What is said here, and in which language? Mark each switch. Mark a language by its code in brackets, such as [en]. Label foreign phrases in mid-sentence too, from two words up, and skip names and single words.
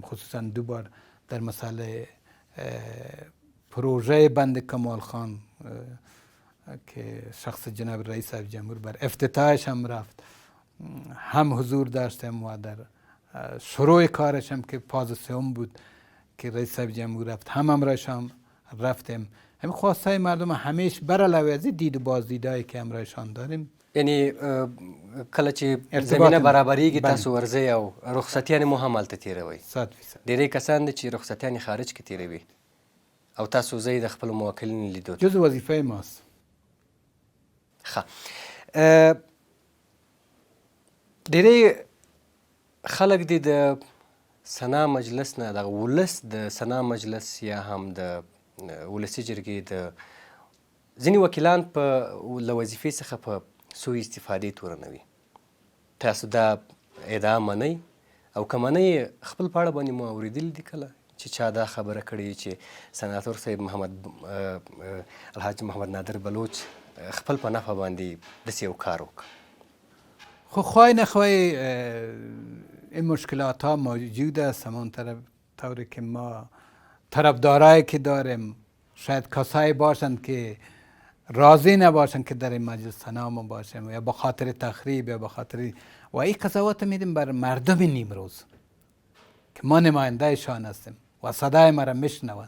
[fa] خصوصا 2 بار در مسئله پروژه بند کمال خان که شخص جناب رئیس جمهور بر افتتاحش هم رفت، هم حضور داشتیم و در شروع کارش هم که فاز 3 بود که رئیس جمهور رفت هم امرایشان رفتیم. همین خواسته مردم همیشه بر علاوه از دید و بازدیدایی که امرایشان داریم، [ps] یعنی کله چې زمینه برابریږي تاسو ورځئ او رخصتیانې مو هم هلته تېروئ. 100%. ډېری کسان دي چې رخصتیانې خارج کې تېروي او تاسو ځئ د خپلو موکلینو لیدو ته. [fa] جز وظیفه ماست. [ps] ښه، ډېری خلک دي د سنا مجلس نه، دغه ولس د سنا مجلس یا هم د ولسي جرګې د ځینې وکیلان په له وظیفې څخه په سوء استفادې تورنوي. تاسو دا ادعا منئ او که منئ خپل په اړه باندې مو اورېدلي دي کله چې چا دا خبره کړې چې سناتور صاحب الحاج محمد نادر بلوچ خپل په نفع باندې داسې یو کار وکړ؟ [fa] خب خواهی نخواهی این مشکلات ها موجود است، همون طوری که ما طرفدارایی که داریم شاید کسایی باشند که راضی نباشند که در این مجلس سنا ما باشیم یا به خاطر تخریب یا به خاطر و این قضاوت میدیم بر مردم نیمروز که ما نماینده شان هستیم و صدای ما را میشنوند.